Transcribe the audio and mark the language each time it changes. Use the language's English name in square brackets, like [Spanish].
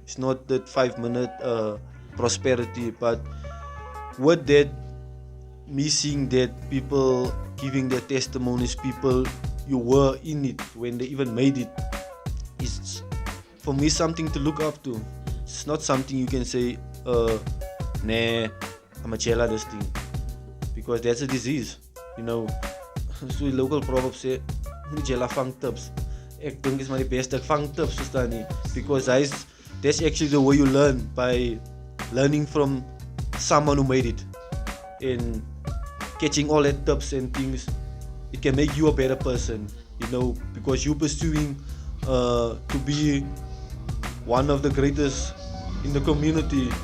[English] It's not that 5-minute prosperity, but with that, me seeing that people giving their testimonies, people you were in it when they even made it, is for me something to look up to. It's not something you can say, nah, I'm a chela this thing, because that's a disease, you know. [Afrikaans] So die local proverb sê, moet jy vang tips. Ek dink is maar die beste, ek vang tips, verstaan nie? [English] Because that's actually the way you learn, by learning from someone who made it and catching all that tips and things. It can make you a better person, you know, because you're pursuing to be one of the greatest in the community.